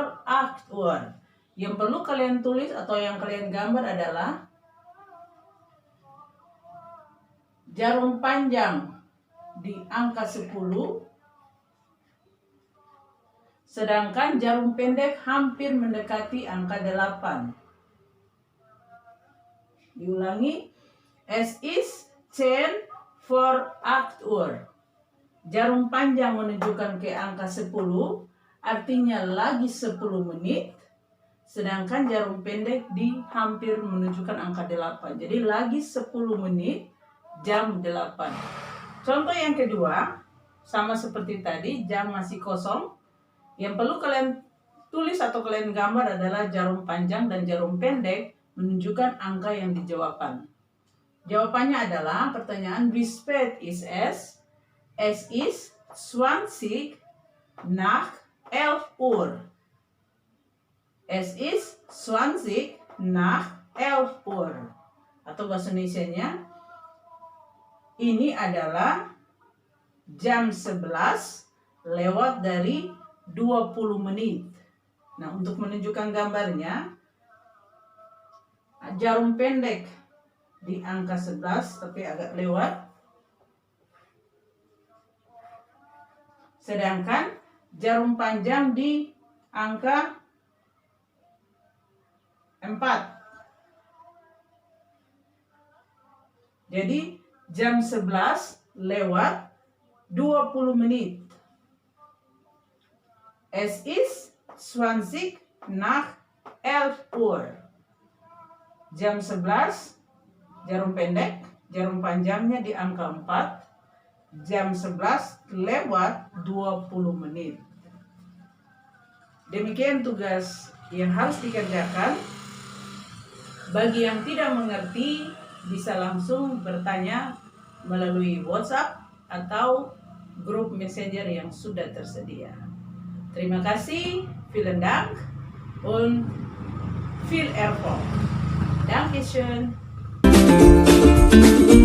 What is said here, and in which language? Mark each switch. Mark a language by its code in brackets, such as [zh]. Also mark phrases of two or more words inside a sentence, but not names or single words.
[id] Yang perlu kalian tulis atau yang kalian gambar adalah jarum panjang di angka 10, sedangkan jarum pendek hampir mendekati angka 8. Diulangi, [de] es ist 10 vor 8 Uhr. [id] Jarum panjang menunjukkan ke angka 10, artinya lagi 10 menit. Sedangkan jarum pendek hampir menunjukkan angka 8. Jadi lagi 10 menit, jam 8. Contoh yang kedua, sama seperti tadi, jam masih kosong. Yang perlu kalian tulis atau kalian gambar adalah jarum panjang dan jarum pendek menunjukkan angka yang dijawabkan. Jawabannya adalah pertanyaan, [de] wie spät ist es? Es ist 20 nach 11 Uhr. Es ist 20 nach 11 Uhr. [id] Atau bahasa Indonesianya, ini adalah jam 11 lewat dari 20 menit. Nah, untuk menunjukkan gambarnya, jarum pendek di angka 11 tapi agak lewat. Sedangkan jarum panjang di angka 4. Jadi jam 11 lewat 20 menit. Es ist 20 nach 11 Uhr. Jam 11, jarum pendek, jarum panjangnya di angka 4. Jam 11 lewat 20 menit. Demikian tugas yang harus dikerjakan. Bagi yang tidak mengerti, bisa langsung bertanya melalui WhatsApp atau grup Messenger yang sudah tersedia. Terima kasih, [de] vielen Dank und viel Erfolg. Dankeschön.